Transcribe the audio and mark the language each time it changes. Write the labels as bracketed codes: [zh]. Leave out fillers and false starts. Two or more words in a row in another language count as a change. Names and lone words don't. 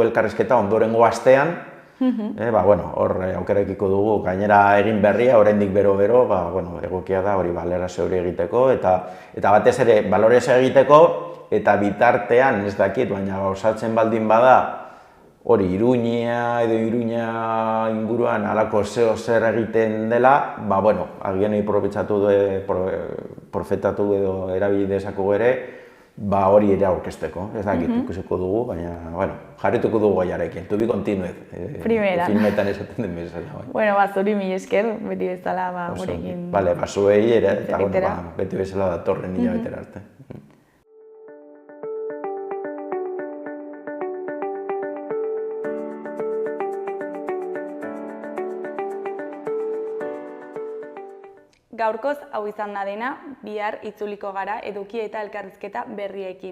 [eu] elkarrizketa ondorengo astean, hor aukerekiko dugu, gainera egin berria, oraindik bero-bero, egokia da hori balorazio hori egiteko, eta batez ere balorazio egiteko, eta bitartean, ez dakit, baina osatzen baldin bada, hori Iruña edo Iruña inguruan halako zer egiten dela, agian profetatu edo erabili dezakegu ere, hori ere aurkezteko, ez dakit ikusiko dugu, baina, jarrituko dugu gaiarekin, [en] to be continued, [eu] filmetan esaten den bezala. Zuri mila esker, beti bezala gurekin. Zuei ere, eta beti bezala datorren hilabetera arte. Gaurkoz hau izan da dena, bihar itzuliko gara eduki eta elkarrizketa berriekin.